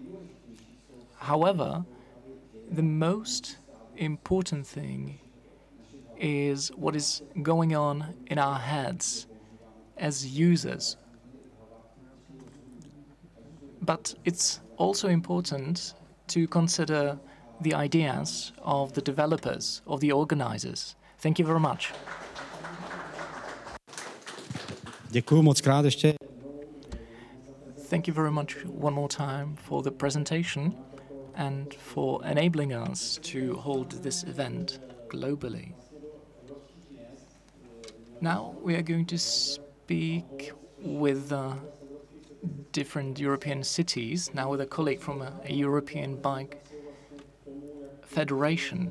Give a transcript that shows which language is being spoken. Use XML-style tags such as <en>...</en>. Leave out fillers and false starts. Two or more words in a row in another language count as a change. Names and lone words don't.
<en>However, the most important thing is what is going on in our heads as users. But it's also important to consider the ideas of the developers, of the organizers. Thank you very much.</en> <cs>Děkuju moc krát ještě.</cs> <en>Thank you very much one more time for the presentation and for enabling us to hold this event globally. Now we are going to speak with different European cities, now with a colleague from a European bike federation.</en>